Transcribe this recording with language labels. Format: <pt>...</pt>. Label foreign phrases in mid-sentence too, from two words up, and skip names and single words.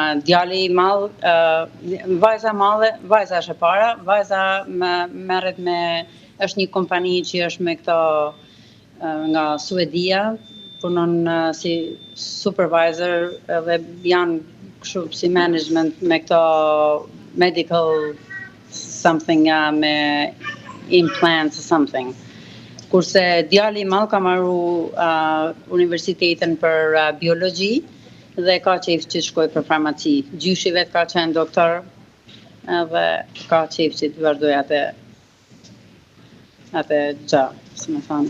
<sq>Djali i madh, vajza është e para, vajza merret me, është një kompani që është me këto nga Suedia, punon si supervisor dhe janë kështu si management me këto</sq> <en>medical something</en> <sq>me</sq> <en>implants or something.</en> <sq>Kurse djali i madh ka marru universitetin për biologji dhe ka qejf që shkoj për farmaci. Gjyshi vet ka qenë doktor dhe ka qejf që të vazhdoj atë gjë, si më thonë.</sq>